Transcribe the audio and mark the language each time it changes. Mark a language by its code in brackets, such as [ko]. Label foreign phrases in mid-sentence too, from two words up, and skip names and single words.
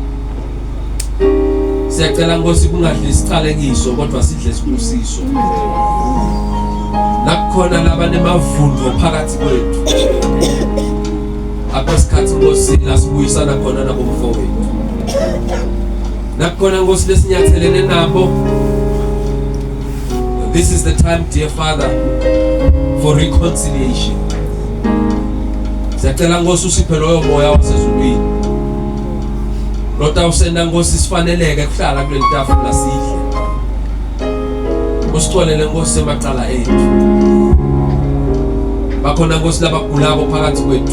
[zu] Siyacela Nkosi kungadli isiqalekiso kodwa sidle sibusiso. Nakukhona labanemavundo phakathi kwethu. Apho sikhathi Nkosi lasibuyisana khona nabomfowethu. Nakukhona Nkosi lesinyathelene nabo. [en] This is the time, dear Father, for reconciliation. [zu] Siyacela Nkosi usiphe loyo moya wasezulwini. Lota usenda Nkosi sifaneleke kuhlala kuleli tafula sidle. Usitholele Nkosi emaqala ethu. Bakhona Nkosi labagulako phakathi kwethu.